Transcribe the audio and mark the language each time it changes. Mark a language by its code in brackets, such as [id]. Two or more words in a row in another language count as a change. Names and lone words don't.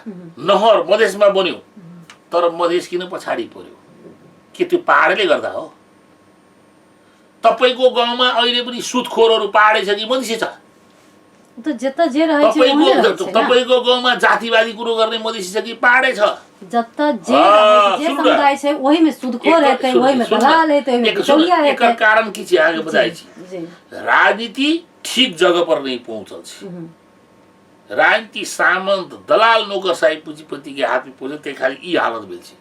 [ne] नहर मधेसमा बन्यो, तर मधेस किन पछाडि पर्यो? के त्यो पहाडले गर्दा हो? तपाईको गाउँमा अहिले पनि सुदखोरहरू पहाडै छ कि मधेसी छ? तपाईको गाउँमा जातिवादी कुरो गर्ने मधेसी छ कि पहाडै छ? [mai] एकर कारण के छ? आगे बताइ छी। राजनीति ठीक जगह पर नहीं पहुंचल छी। राजनीति सामंत दलाल नौकरशाही पूंजीपति के हाथ में पहुंचे, ते खाली ई हालत भेल छी।